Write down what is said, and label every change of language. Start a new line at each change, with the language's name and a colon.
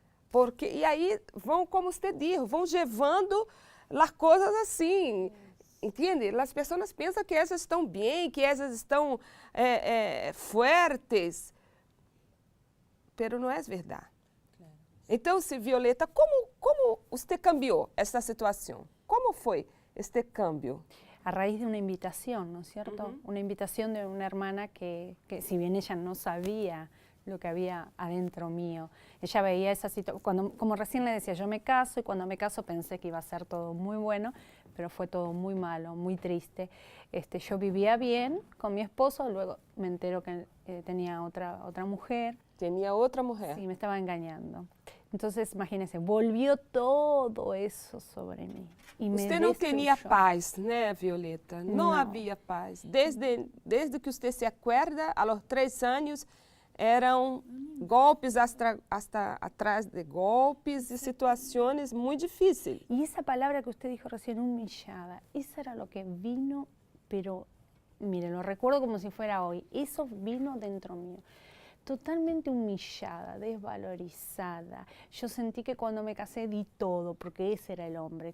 Portuguese: Porque, e aí vão, como você disse, vão levando as coisas assim. Entende? As pessoas pensam que essas estão bem, que essas estão fortes, pero não é verdade. Claro. Então, Violeta, como você cambiou essa situação? Como foi este câmbio?
Spanish: a raíz de una invitación, ¿no es cierto? Una invitación de una hermana que si bien ella no sabía lo que había adentro mío, ella veía esa situación, como recién le decía, yo me caso y cuando me caso pensé que iba a ser todo muy bueno, pero fue todo muy malo, muy triste. Yo vivía bien con mi esposo, luego me entero que tenía otra mujer. ¿Tenía otra mujer? Sí, me estaba engañando. Entonces, imagínense, volvió todo eso sobre mí. Y
Portuguese: Usted não tinha paz, né, Violeta? Não havia paz. Desde que você se acuerda, a los 3 anos, eram golpes hasta atrás de golpes e situações muito difíceis.
Spanish: Y esa palabra que usted dijo recién, humillada, eso era lo que vino, pero mire, lo recuerdo como si fuera hoy. Eso vino dentro mío. Totalmente humillada, desvalorizada. Yo sentí que cuando me casé di todo, porque ese era el hombre.